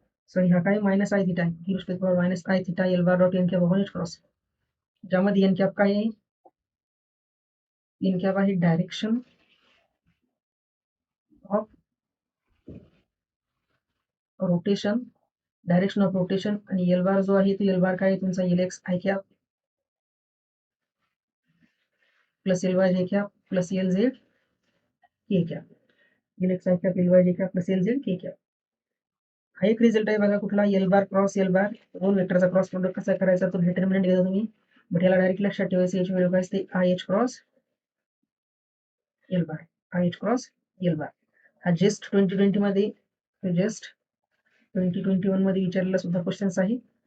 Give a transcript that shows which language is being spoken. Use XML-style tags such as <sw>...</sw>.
<en>sorry</en> <mr>हा काय</mr> <en>Minus I theta e raised to the power minus I theta L bar dot n cap upon h cross.</en> <mr>ज्यामध्ये n cap काय आहे? n cap आहे direction of rotation, direction of rotation, आणि L बार जो आहे तो एल बार काय आहे तुमचा L X i cap plus L Y जे cap plus L Z K cap. L X i cap L Y जे कॅप प्लस एल झेड के cap. हा एक रिझल्ट आहे बघा कुठला, एल बार क्रॉस एल बार, दोन वेक्टरचा क्रॉस प्रोडक्ट कसा करायचा तो डिटर्मिनंट घेता तुम्ही. बट याला डायरेक्ट लक्षात ठेवायचं, याची व्हॅल्यू काय असते I H cross L bar, I H cross L बार. हा जस्ट 2020 मध्ये, जस्ट 2021 मध्ये विचारलेला सुद्धा क्वेश्चन्स आहे.</mr>